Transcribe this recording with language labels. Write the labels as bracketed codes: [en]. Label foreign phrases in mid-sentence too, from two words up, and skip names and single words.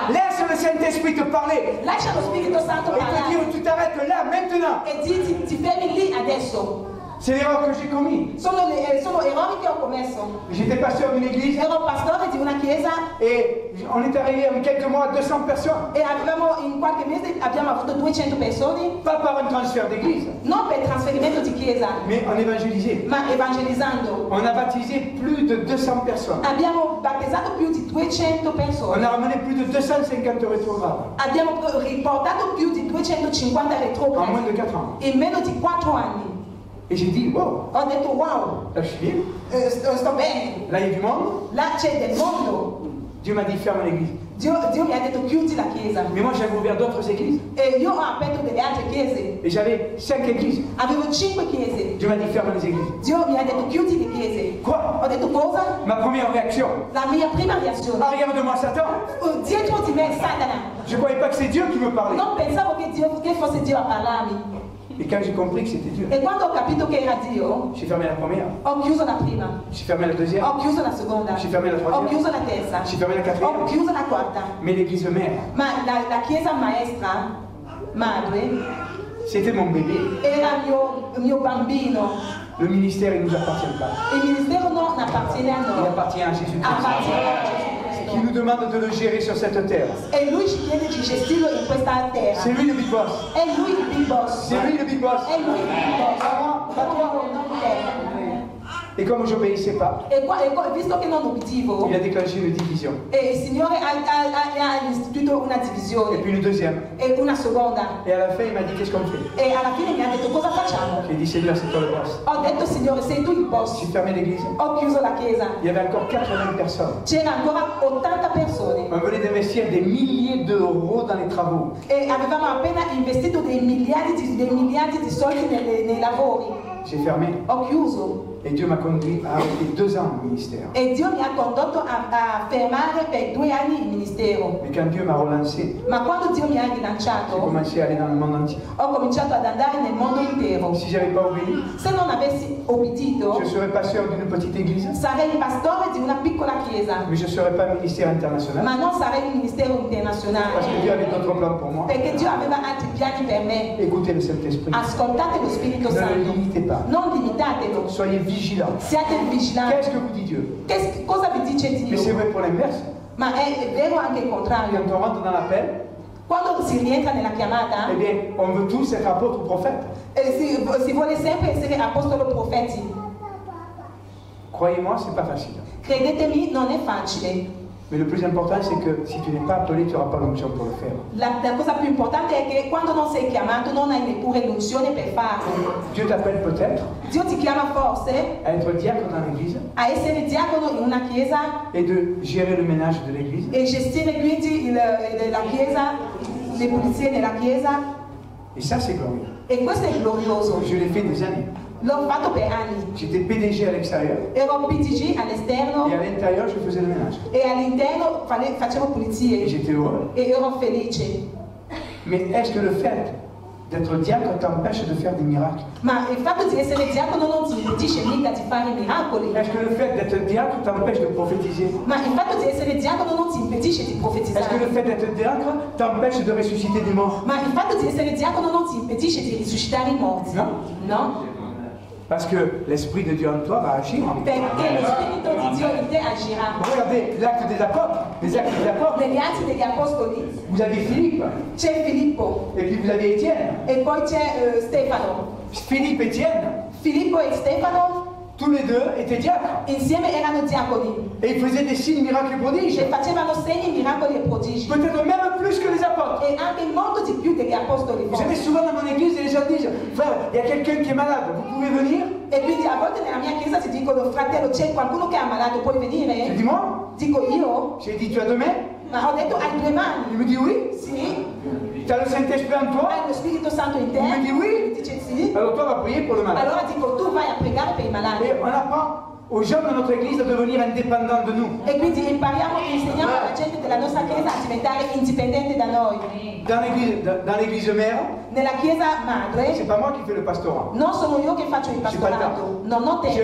[fr] Laisse le Saint-Esprit te parler. [it] Lascia lo Spirito Santo [fr] Et te [it] parlare. [fr] dire tu t'arrêtes là maintenant. [it] E ti fermi lì adesso. [fr] C'est l'erreur que j'ai commise. [it] Sono errori che ho commesso. [fr] J'étais pasteur d'une église [it] Ero pastore di una chiesa [fr] et on est arrivé en quelques mois à 200 personnes. [it] e in qualche mese abbiamo avuto 200 persone, [fr] Pas par un transfert d'église, [it] non per trasferimento di chiesa, [fr] mais on évangélisait. [it] ma evangelizzando. [fr] On a baptisé plus de 200 personnes. [it] Abbiamo battezzato più di 200 [fr] On [it] persone. [fr] a ramené plus de 250 rétrogrades [it] Abbiamo riportato più di 250 [fr] en moins [it] retrogradi [fr] de 4 ans. [it] in meno di 4 anni. [fr] Et j'ai dit, wow, [it] Ho detto wow, [fr] là je suis bien. [it] sto bene, [fr] Là il y a du monde. [it] là c'è del mondo. [fr] Dieu m'a dit, ferme l'église. [it] Dio mi ha detto chiudi la chiesa. [fr] Mais moi j'avais ouvert d'autres églises. [it] E io ho aperto delle altre chiese. [fr] Et j'avais 5 églises. [it] Avevo 5 chiese. [fr] Dieu m'a dit, ferme les églises. [it] Dio mi ha detto chiudi le chiese. [fr] Quoi? [it] Ho detto cosa? [fr] Ma première réaction, [it] La mia prima reazione. [fr] arrière de moi Satan. [it] Dietro di me Satana. [fr] Je ne croyais pas que c'est Dieu qui me parlait. [it] Non pensavo che fosse Dio a parlarmi. [fr] Et quand j'ai compris que c'était Dieu, [it] E quando ho capito che era Dio, [fr] j'ai fermé la première, [it] ho chiuso la prima. [fr] j'ai fermé la deuxième, [it] Ho chiuso la seconda. [fr] j'ai fermé la [it] Ho [fr] troisième, [it] chiuso la terza. [fr] j'ai fermé la [it] Ho [fr] quatrième. [it] chiuso la quarta. [fr] Mais l'église mère, [it] Ma la chiesa maestra, madre, [fr] c'était mon bébé. [it] era mio bambino. [fr] Le ministère, il ne nous appartient pas. [it] Il ministero non appartiene a [fr] Il [it] noi, [fr] appartient à Jésus-Christ. [it] appartiene a Gesù [fr] Qui [it] Cristo. [fr] nous demande de le gérer sur cette terre. [it] E lui ci chiede di gestirlo in questa terra. [fr] C'est lui le [en] big boss. [it] È lui il [en] big boss. [fr] C'est lui le [en] big boss. [it] È lui il [en] big boss. [fr] Pas moi, pas toi. [it] Non te. [fr] Et comme je n'obéissais pas, [it] Visto che non ubbidivo, [fr] il a déclenché une division. [it] il Signore ha istituito una [fr] Et [it] divisione [fr] puis une deuxième. [it] e una seconda. [fr] Et à la fin, il m'a dit, qu'est-ce qu'on fait? [it] E alla fine mi ha detto cosa facciamo? [fr] J'ai dit, Seigneur, c'est toi le boss. [it] Ho detto Signore sei tu il boss. [fr] J'ai fermé l'église. [it] Ho chiuso la chiesa. [fr] Il y avait encore 80 personnes. [it] C'era ancora 80 persone [fr] On venait d'investir des milliers d'euros dans les travaux. [it] e avevamo appena investito dei miliardi di soldi nei lavori. [fr] J'ai fermé. [it] Ho chiuso [fr] Et Dieu m'a conduit à arrêter 2 ans le ministère. [it] e Dio mi ha condotto a fermare per 2 anni il ministero. [fr] Mais quand Dieu m'a relancé, [it] Ma quando Dio mi ha [fr] j'ai [it] rilanciato, [fr] commencé à aller dans le monde entier. [it] ho cominciato ad andare nel mondo intero. [fr] Si j'avais pas obéi, [it] Se non avessi obbedito, [fr] je serais pasteur d'une petite église, [it] sarei il pastore di una piccola chiesa, [fr] mais je ne serais pas ministère international. [it] ma non sarei un ministero [fr] Parce que [it] internazionale, [fr] Dieu avait d'autres plans pour moi. [it] perché Dio aveva altri piani per me. [fr] Écoutez le Saint-Esprit. [it] Ascoltate lo Spirito [fr] Ne le [it] Santo, [fr] limitez pas. [it] non limitatelo, [fr] Soyez vigilants. [it] siate vigilanti. [fr] Qu'est-ce que vous dit Dieu? [it] Cosa vi dice [fr] Mais c'est [it] Dio? [fr] vrai pour l'inverse. [it] Ma è vero anche il contrario. [fr] Quand on rentre dans l'appel, [it] Quando si rientra nella chiamata, [fr] eh bien, on veut tous être apôtres ou prophètes. [it] si vuole sempre essere apostolo profeti. [fr] Croyez-moi, c'est pas facile. [it] Credetemi, non è facile. [fr] Mais le plus important, c'est que si tu n'es pas appelé, tu n'auras pas l'onction pour le faire. [it] La cosa più importante è che quando non sei chiamato non hai neppure l'unzione per farlo. [fr] Dieu t'appelle peut-être [it] Dio ti chiama forse [fr] à être diacre dans l'église [it] a essere diacono in una chiesa [fr] et de gérer le ménage de l'église. [it] e gestire quindi la chiesa, le pulizie nella chiesa. [fr] Et ça, c'est glorieux. [it] E questo è glorioso. [fr] Je l'ai fait des années. [it] L'ho fatto per anni. [fr] J'étais PDG à l'extérieur [it] Ero PDG all'esterno [fr] et à l'intérieur, je faisais le ménage. [it] e all'interno facevo [fr] Et [it] pulizie [fr] j'étais heureux. [it] e ero felice. [fr] Mais est-ce que le fait d'être diacre t'empêche de faire des miracles? [it] Ma il fatto di essere diacono non ti impedisce mica di fare miracoli. [fr] Est-ce que le fait d'être diacre t'empêche de prophétiser? [it] Ma il fatto di essere diacono non ti impedisce di [fr] Est-ce que [it] profetizzare. [fr] le fait d'être diacre t'empêche de ressusciter des morts? [it] Ma il fatto di essere diacono non ti impedisce di risuscitare i morti. No. No? [fr] Parce que l'Esprit de Dieu en toi va agir en toi. [it] Perché lo Spirito di Dio in te agirà. [fr] Regardez l'acte des apôtres, les actes des apôtres. [it] Negli atti degli apostoli [fr] Vous avez Philippe, [it] c'è Filippo [fr] et puis vous avez Étienne. [it] e poi c'è Stefano. [fr] Philippe et Étienne, [it] Filippo e Stefano [fr] tous les deux étaient diacres. [it] insieme erano diaconi [fr] Et ils faisaient des signes, miracles et prodiges. [it] e facevano segni, miracoli e prodigi. [fr] Peut-être même plus que les apôtres. [it] E anche molto di più degli apostoli. [fr] Vous savez, souvent dans mon église, les gens disent, frère, il y a quelqu'un qui est malade, vous pouvez venir? [it] E quindi a volte nella mia chiesa si dicono, fratello, c'è qualcuno che è ammalato, puoi [fr] J'ai [it] venire? [fr] dit, moi? [it] Dico io, [fr] J'ai dit, tu as deux mains? [it] ma ho detto hai due [fr] Il [it] mani. [fr] me dit oui. [it] Sì. [fr] Tu as le Saint-Esprit en toi? [it] Hai lo Spirito Santo in te? [fr] Il me dit oui. [it] Dice sì. [fr] Alors toi, va prier pour le malade. [it] Allora dico, tu vai a pregare per i malati. [fr] Et on apprend aux gens de notre église à devenir indépendants de nous. [it] E quindi insegniamo alla gente della nostra chiesa a diventare indipendente da noi. [fr] Dans l'église mère, [it] Nella chiesa [fr] c'est [it] madre [fr] pas moi qui fais le pastorat. [it] non sono io che faccio il [fr] J'ai pas le [it] pastorato, [fr] temps. [it] non ho [fr] J'ai un